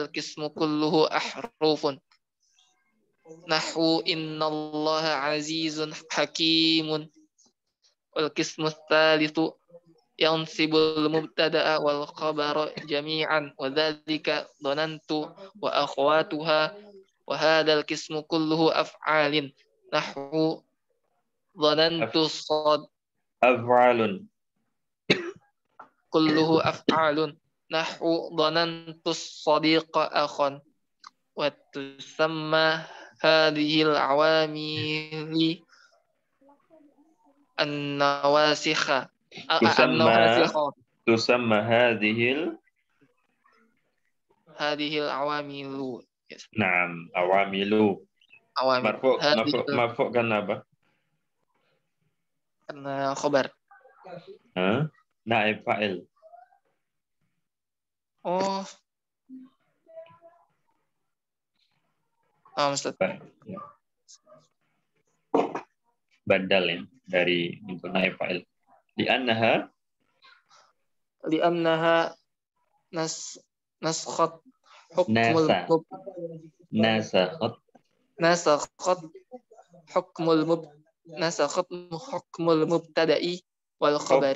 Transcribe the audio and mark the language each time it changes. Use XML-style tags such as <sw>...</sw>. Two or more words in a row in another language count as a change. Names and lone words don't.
<ar>قسم كله أحرف نحو إن الله عزيز حكيم والقسم الثالث ينصب المبتدأ والخبر جميعا وذلك ظننت وأخواتها وهذا القسم كله أفعال نحو ظننت كله أفعال نحو ظننت صادقا أخا وتسمى هذه العوامل النواسخ تسمى هذه awamilu. نعم، عوامل.</ar> <ms>Marfu kan apa? Karena khabar.</ms> <ar>نائب فاعل.</ar> <ms>Oh. Ustaz. Ya. Badal ya dari untuk</ms> <ar>نائب فاعل. Di annaha لأنها نسخت حكم نسخت نسخت حكم المبتدأ والخبر.</ar>